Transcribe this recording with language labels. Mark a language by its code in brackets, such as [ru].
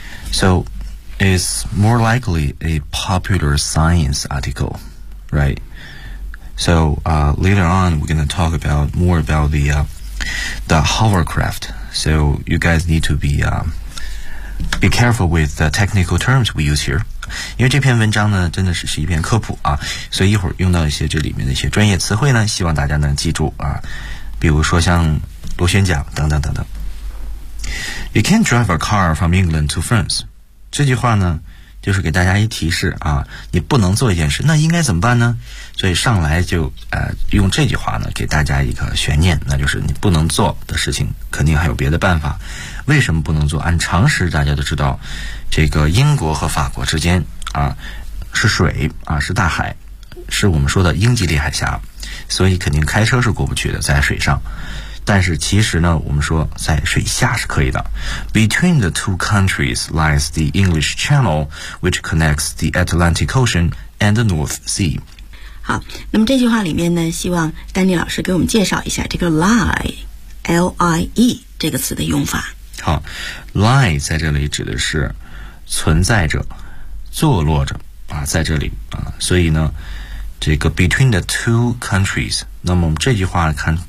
[en] So, it's more likely a popular science article, right? So, later on, we're going to talk about more about the hovercraft. So, you guys need to be careful with the technical terms we use here. [zh] 因为这篇文章呢真的是一篇科普啊，所以一会儿用到一些这里面的一些专业词汇呢，希望大家能记住啊，比如说像螺旋桨等等等等。 [en] You can't drive a car from England to France. [zh] 这句话呢就是给大家一提示啊，你不能做一件事，那应该怎么办呢？所以上来就用这句话呢给大家一个悬念，那就是你不能做的事情肯定还有别的办法。为什么不能做？按常识大家都知道，这个英国和法国之间啊是水啊，是大海，是我们说的英吉利海峡，所以肯定开车是过不去的，在水上。但是其实呢，我们说在水下是可以的。 [en] Between the two countries lies the English Channel, which connects the Atlantic Ocean and the North Sea. [zh] 好，那么这句话里面呢，希望丹尼老师给我们介绍一下这个 lie, L-I-E 这个词的用法。好 ，lie 在这里指的是存在着、坐落着啊，在这里啊，所以呢，这个 [en] between the two countries， [zh] 那么这句话看。